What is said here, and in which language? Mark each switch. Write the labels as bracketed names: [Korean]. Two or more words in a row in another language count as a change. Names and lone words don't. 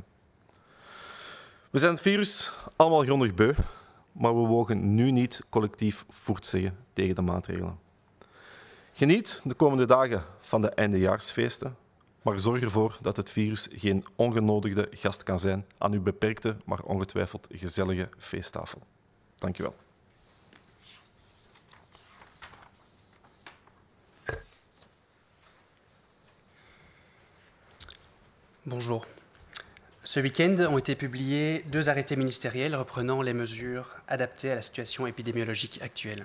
[Dutch] We zijn het virus allemaal grondig beu, maar we mogen nu niet collectief voort zeggen tegen de maatregelen. Geniet de komende dagen van de eindejaarsfeesten, maar zorg ervoor dat het virus geen ongenodigde gast kan zijn aan uw beperkte, maar ongetwijfeld gezellige feesttafel. Dank u wel. [French] Bonjour. Ce week-end ont été publiés 2 arrêtés ministériels reprenant les mesures adaptées à la situation épidémiologique actuelle.